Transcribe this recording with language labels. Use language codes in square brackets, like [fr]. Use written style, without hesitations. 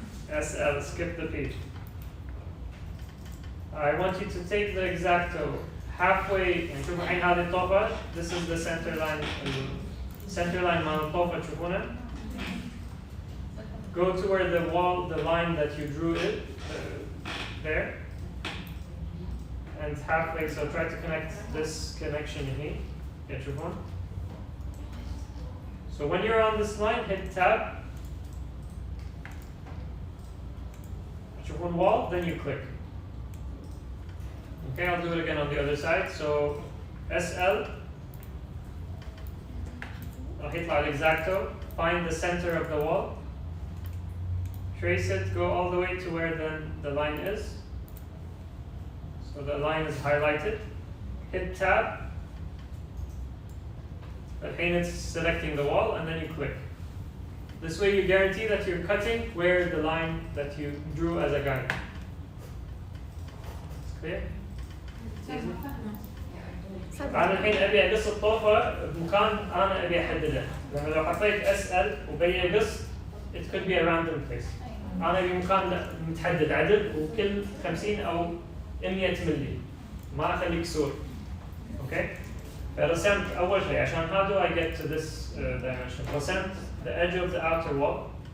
[en] SL, skip the P. I want you to take the exacto halfway. [ar] نشوف الحين هذه الطوفة. [en] This is the center line. [ar] Center line مال الطوفة تشوفونها. [en] Go to where the wall, the line that you drew it, there. And halfway, so try to connect this connection here. Get your phone. So when you're on this line, hit tab. At your one wall, then you click. Okay, I'll do it again on the other side. So SL. I'll hit على exacto. Find the center of the wall. Trace it, go all the way to where then the line is. So the line is highlighted. Hit tab. الحين it's selecting the wall and then you click. This way you guarantee that you're cutting where the line that you drew as a guide. It's clear? [ar] أنا الحين أبي أقص الطوفة بمكان أنا أبي أحدده. لما لو حطيت SL وبي أقص [en] it could be a random place. [ar] أنا أبي مكان متحدد عدد وكل 50 أو 100 ملي. ما أخلي كسور. Okay? فرسمت أول شيء عشان [en] how do I get to this dimension. رسمت the edge of the outer wall.